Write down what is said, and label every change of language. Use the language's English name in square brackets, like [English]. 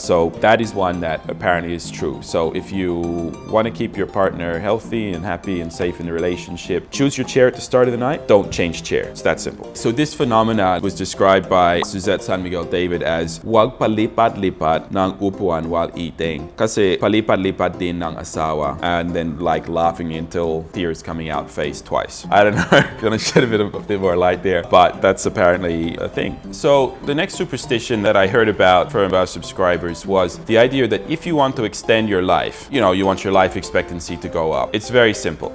[English] So that is one that apparently is true. So if you want to keep your partner healthy and happy and safe in the relationship, choose your chair at the start of the night. Don't change chair. It's that simple. So this phenomena was described by Suzette San Miguel David as [Filipino] wag palipat-lipat ng upuan [English] while eating. [Filipino] Kasi palipat-lipat din ng asawa. [English] And then like laughing until tears coming out face twice. I don't know. I'm gonna shed a bit more light there, but that's apparently a thing. So the next superstition that I heard about from our subscribers was the idea that if you want to extend your life, you want your life expectancy to go up. It's very simple.